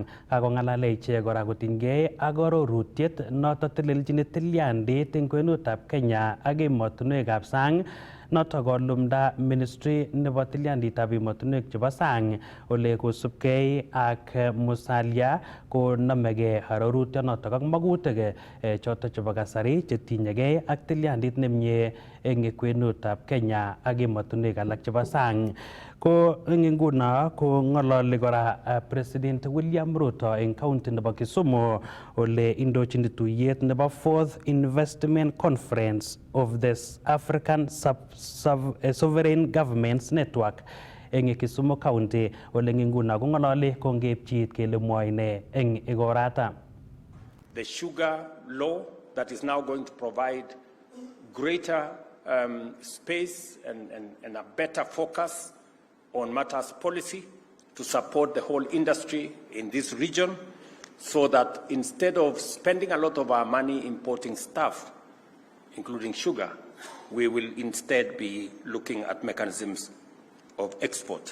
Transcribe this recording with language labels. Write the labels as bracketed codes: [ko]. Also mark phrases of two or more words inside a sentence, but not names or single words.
[kln] Kakong'alale ichek kora kotinygei ak arorutiet noto telelchini tilyandit eng kwenutab Kenya ak emotinwekab sang noto kolumda ministry nebo tilyanditab emotinwek chebo sang ole kosubkei ak Musalia konamegei arorutionoto ak magutik choto chebo kasari chetinyegei ak tilyandit nemie eng kwenutab Kenya ak emotinwek alak chebo sang. Ko eng nguno ko ng'ololi kora President William Ruto eng county nebo Kisumu ole indochini tuyet nebo [en] 4th Investment Conference of the African Sovereign Governments Network [kln] eng Kisumu County ole eng nguno ko ng'ololi kongeipchit kele mwoe ine eng igorata. [en] The sugar law that is now going to provide greater space and a better focus on matters policy to support the whole industry in this region, so that instead of spending a lot of our money importing stuff, including sugar, we will instead be looking at mechanisms of export.